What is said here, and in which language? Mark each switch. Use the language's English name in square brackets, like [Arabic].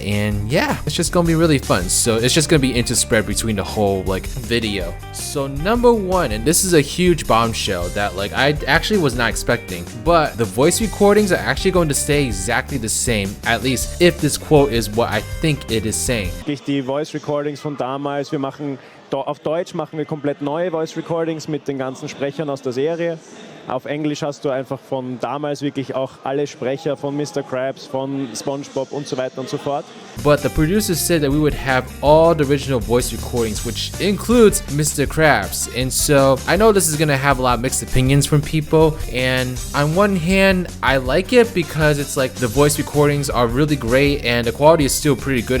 [English] And yeah, it's just gonna be really fun. So it's just gonna be interspread between the whole like video. So number 1, and this is a huge bombshell that like I actually was not expecting, but the voice recordings are actually going to stay exactly the same, at least if this quote is what I think it is saying. [German] Die Voice Recordings von damals, wir machen auf Deutsch machen wir komplett neue Voice Recordings mit den ganzen Sprechern aus der Serie. Auf Englisch hast du einfach von damals wirklich auch alle Sprecher von Mr. Krabs, von Spongebob und so weiter und so fort. [English] But the producers said that we would have all the original voice recordings, which includes Mr. Krabs. And so I know this is gonna have a lot of mixed opinions from people, and on one hand I like it because it's like the voice recordings are really great and the quality is still pretty good.